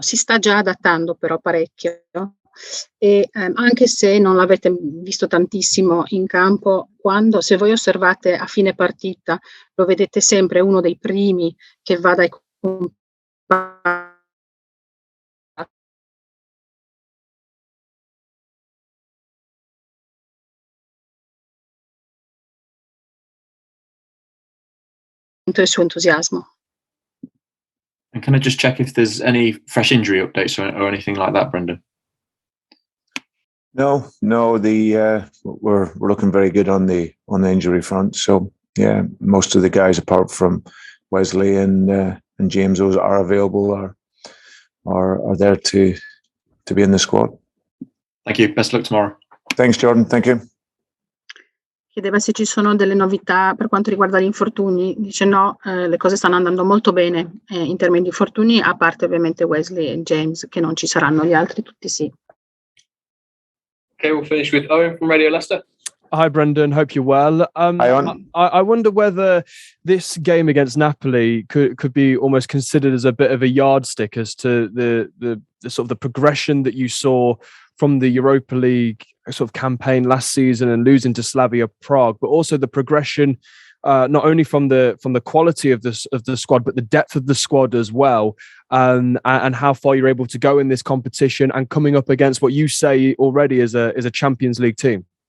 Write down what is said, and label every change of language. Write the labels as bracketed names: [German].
[Italian] Si sta già adattando però parecchio, e anche se non l'avete visto tantissimo in campo, se voi osservate a fine partita, lo vedete sempre uno dei primi che va dai compagni, il suo entusiasmo. [English] And can I just check if there's any fresh injury updates or anything like that, Brendan? No. We're looking very good on the injury front. So yeah, most of the guys apart from Wesley and James, those are available, are there to be in the squad. Thank you. Best of luck tomorrow. Thanks, Jordan. Thank you. [Italian] Chiedeva se ci sono delle novità per quanto riguarda gli infortuni. Dice no, le cose stanno andando molto bene in termini di infortuni, a parte ovviamente Wesley e James che non ci saranno, gli altri tutti sì. [English] Okay, we'll finish with Owen from Radio Leicester. Hi, Brendan. Hope you're well. I wonder whether this game against Napoli could be almost considered as a bit of a yardstick as to the sort of the progression that you saw from the Europa League sort of campaign last season and losing to Slavia Prague, but also the progression not only from the quality of the squad, but the depth of the squad as well, and how far you're able to go in this competition and coming up against what you say already is a Champions League team.